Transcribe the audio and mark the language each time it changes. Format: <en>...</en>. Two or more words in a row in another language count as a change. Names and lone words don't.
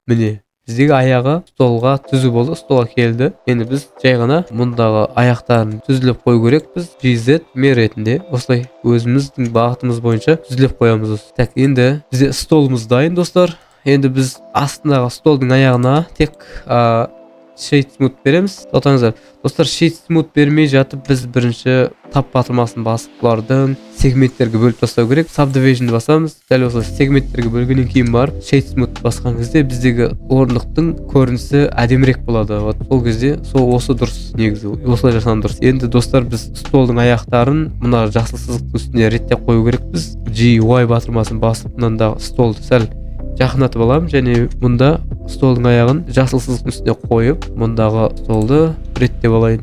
<kk>Міне, біздегі аяғы столға түзу болды, столға келді. Енді біз жай ғана мұндағы аяқтарын түзіліп қою керек. Біз GZ мен ретінде осылай өзіміздің бағытымыз бойынша түзіліп қоямыз. Так, енді бізде столымыз дайын достар. Енді біз астындағы столдың аяғына тек</kk> <en>shade smooth</en> <kk>береміз. Тоқтаңыздар достар,</kk> <en>shade smooth</en> <kk>бермей жатып біз бірінші тап батырмасын басып бұлардың сегменттерге бөліп тастау керек. Subdivision'ды басамыз. Дәл осылай сегменттерге бөлгеннен кейін барып</kk> <en>shade smooth</en> <kk>басқан кезде біздегі орындықтың көрінісі әдемірек болады. Вот сол кезде осы дұрыс, негізі осылай жасаған дұрыс. Енді достар, біз столдың аяқтарын мына жасыл сызықтың үстіне реттеп қою керекпіз. GY батырмасын басып мындағы столды сәл жақындатып аламын және мұнда столдың аяғын жасыл сызықтың үстіне қойып, мұндағы столды реттеп алайын.</kk>